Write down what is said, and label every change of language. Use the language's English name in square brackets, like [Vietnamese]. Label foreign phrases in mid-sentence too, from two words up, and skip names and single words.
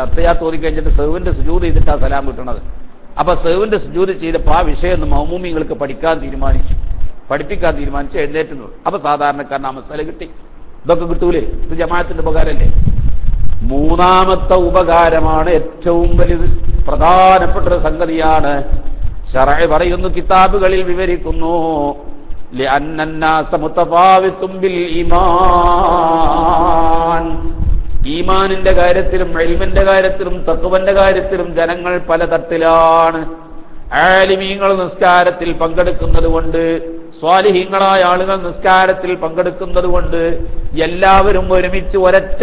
[Malayalam] അത്തഹിയ്യാത്ത് ഓതി കഴിഞ്ഞിട്ട് സഹ്വിന്റെ സുജൂദ് ചെയ്തിട്ടാ സലാം വിട്ടണത്. അപ്പൊ സഹ്വിന്റെ സുജൂദ് ചെയ്തപ്പോ ആ വിഷയം മഅ്മൂമിങ്ങൾക്ക് പഠിപ്പിക്കാൻ തീരുമാനിച്ചു എഴുന്നേറ്റുന്നു. അപ്പൊ സാധാരണക്കാരൻ ആ മസ്അല കിട്ടി. ഇതൊക്കെ കിട്ടൂലേ? ഇത് ജമാഅത്തിന്റെ ഉപകാരമല്ലേ? 3ാമത്തെ ഉപകാരമാണ് ഏറ്റവും വലുത്, പ്രധാനപ്പെട്ട ഒരു സംഗതിയാണ്. ശറഅ് പറയുന്നു, കിതാബുകളിൽ വിവരിക്കുന്നു, [Arabic] لأن الناس متفاوت بالإيمان. [Malayalam] ഈമാനിന്റെ കാര്യത്തിലും ഇൽമിന്റെ കാര്യത്തിലും തഖ്വന്റെ കാര്യത്തിലും ജനങ്ങൾ പല തട്ടിലാണ്. ആലിമീങ്ങൾ നിസ്കാരത്തിൽ പങ്കെടുക്കുന്നത് കൊണ്ട്, സ്വാലിഹീങ്ങളായ ആളുകൾ നിസ്കാരത്തിൽ പങ്കെടുക്കുന്നത് കൊണ്ട്, എല്ലാവരും ഒരുമിച്ച് ഒരൊറ്റ